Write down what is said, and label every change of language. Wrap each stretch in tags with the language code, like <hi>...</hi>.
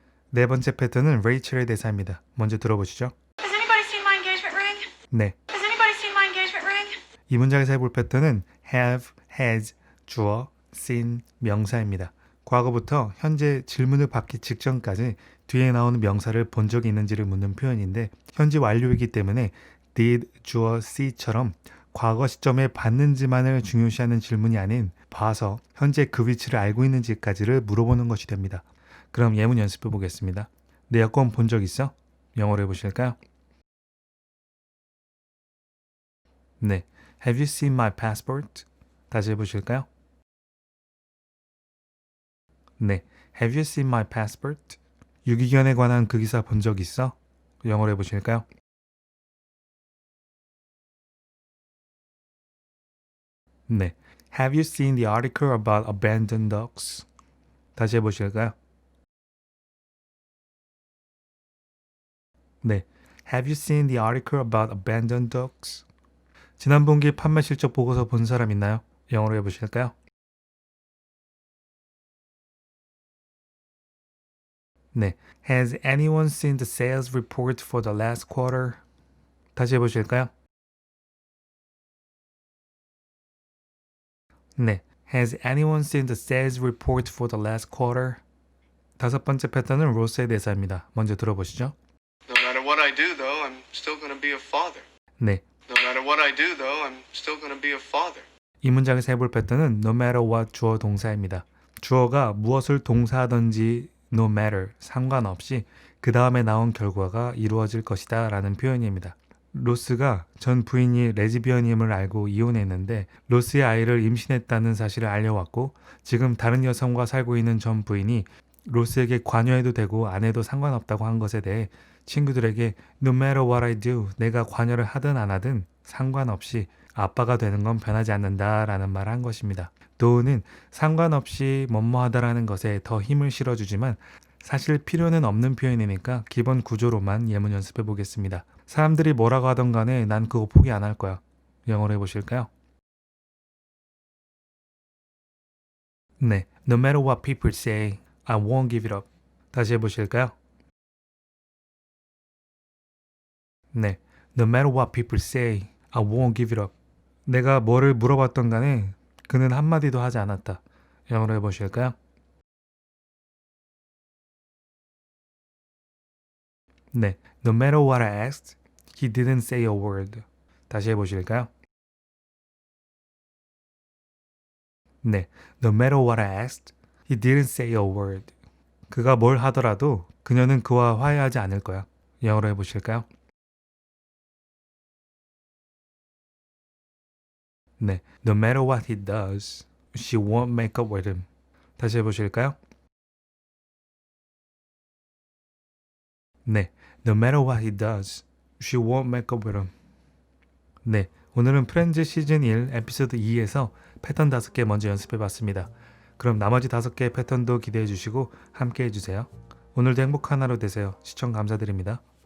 <ko>네 번째 패턴은 레이첼의 대사입니다. 먼저 들어보시죠.</ko> <en>Has anybody seen my engagement ring?</en> <ko>네.</ko> <en>Has anybody seen my engagement ring?</en> <ko>이 문장에서 해볼 패턴은 have, has, 주어, seen, 명사입니다. 과거부터 현재 질문을 받기 직전까지 뒤에 나오는 명사를 본 적이 있는지를 묻는 표현인데 현재 완료이기 때문에 did, 주어, see처럼 과거 시점에 봤는지만을 중요시하는 질문이 아닌 봐서 현재 그 위치를 알고 있는지까지를 물어보는 것이 됩니다. 그럼 예문 연습해 보겠습니다. 내 여권 본 적 있어? 영어로 해보실까요? 네.</ko> <en>Have you seen my passport?</en> <ko>다시 해보실까요? 네.</ko> <en>Have you seen my passport?</en> <ko>유기견에 관한 그 기사 본 적 있어? 영어로 해보실까요? 네.</ko> <en>Have you seen the article about abandoned dogs?</en> <ko>다시 해보실까요? 네.</ko> <en>Have you seen the article about abandoned dogs?</en> <ko>지난 분기 판매 실적 보고서 본 사람 있나요? 영어로 해보실까요? 네.</ko> <en>Has anyone seen the sales report for the last quarter?</en> <ko>다시 해보실까요? 네.</ko> <en>Has anyone seen the sales report for the last quarter?</en> <ko>다섯 번째 패턴은 로스의 대사입니다. 먼저 들어보시죠.</ko> <en>No matter what I do, though, I'm still going to be a father.</en> <ko>네.</ko> <en>No matter what I do, though, I'm still going to be a father.</en> <ko>이 문장에서 해볼 패턴은</ko> <en>no matter what</en> <ko>주어 동사입니다. 주어가 무엇을 동사하든지 no matter 상관없이 그 다음에 나온 결과가 이루어질 것이다 라는 표현입니다. 로스가 전 부인이 레즈비언임을 알고 이혼했는데 로스의 아이를 임신했다는 사실을 알려왔고 지금 다른 여성과 살고 있는 전 부인이 로스에게 관여해도 되고 안 해도 상관없다고 한 것에 대해 친구들에게</ko> <en>No matter what I do,</en> <ko>내가 관여를 하든 안 하든 상관없이 아빠가 되는 건 변하지 않는다 라는 말을 한 것입니다. 도우는 상관없이 뭐뭐하다라는 것에 더 힘을 실어주지만 사실 필요는 없는 표현이니까 기본 구조로만 예문 연습해 보겠습니다. 사람들이 뭐라고 하던 간에 난 그거 포기 안 할 거야. 영어로 해보실까요?</ko> <en>네, No matter what people say, I won't give it up.</en> <ko>다시 해보실까요?</ko> <en>네, No matter what people say, I won't give it up.</en> <ko>내가 뭐를 물어봤던 간에 그는 한마디도 하지 않았다. 영어로 해보실까요?</ko> <en>네, No matter what I asked, he didn't say a word.</en> <ko>다시 해보실까요?</ko> <en>네, No matter what I asked, he didn't say a word.</en> <ko>그가 뭘 하더라도 그녀는 그와 화해하지 않을 거야. 영어로 해보실까요?</ko> <en>네, No matter what he does, she won't make up with him.</en> <ko>다시 해보실까요?</ko> <en>네, No matter what he does, she won't make up with him.</en> <ko>네, 오늘은 프렌즈 시즌 1 에피소드 2에서 패턴 5개 먼저 연습해 봤습니다. 그럼 나머지 5개의 패턴도 기대해 주시고 함께 해주세요. 오늘도 행복한 하루 되세요. 시청 감사드립니다.</ko>